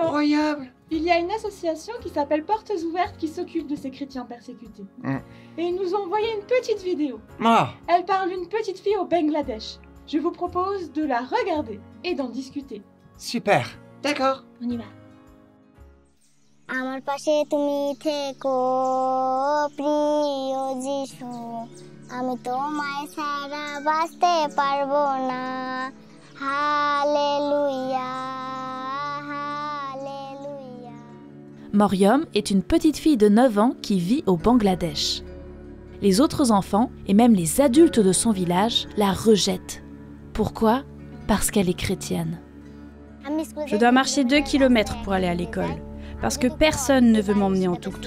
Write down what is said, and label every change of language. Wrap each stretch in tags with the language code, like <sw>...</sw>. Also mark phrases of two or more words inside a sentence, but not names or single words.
<fr>incroyable. il y a une association qui s'appelle Portes Ouvertes qui s'occupe de ces chrétiens persécutés. Mm. Et ils nous ont envoyé une petite vidéo. Ah. Elle parle d'une petite fille au Bangladesh. Je vous propose de la regarder et d'en discuter. Super. D'accord. On y va.</fr> <bn>আমার পাশে তুমি থেকো প্রিয় যিশু আমি তোমায় ছাড়া বাঁচতে পারবো না হালেলুয়া হালেলুয়া</bn> <fr>Morium est une petite fille de 9 ans qui vit au Bangladesh. Les autres enfants, et même les adultes de son village, la rejettent. Pourquoi ? Parce qu'elle est chrétienne. Je dois marcher 2 kilomètres pour aller à l'école, parce que personne ne veut m'emmener en tuk-tuk.</fr>